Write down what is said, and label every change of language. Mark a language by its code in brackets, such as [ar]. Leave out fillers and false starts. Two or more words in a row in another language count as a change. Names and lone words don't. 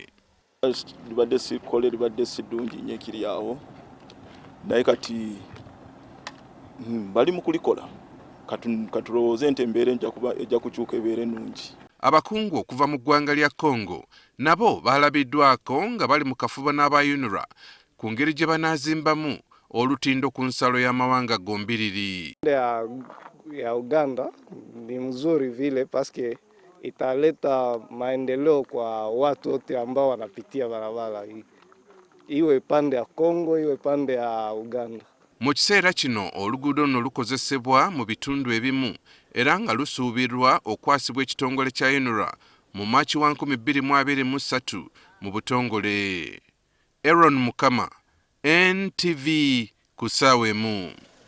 [lg] Libadde sikole libadde sidungi nnyo ekiri awo naye kati bali mu kulikola katulowooze nti embeera ejja kukyuka ebeere ennungi. Abakungu okuva mu ggwanga lya Congo nabo baalabiddwako nga bali mu kafubo n'aba UNRA ku ngeri gye banaazimbamu olutindo ku nsalo y'amawanga gombiriri. [sw] Ya Uganda ni mzuri vile paske italeta maendeleo kwa watu wote ambao wanapitia barabara hii, iwe pande ya Congo iwe pande ya Uganda. [lg] Mu kiseera kino oluguudo luno lukozesebwa mu bitundu ebimu era nga lusuubirwa okwasibwa ekitongole kya UNRA mu Maaci wa 2023 mu butongole. Aaron Mukama, NTV ku ssaawa emu.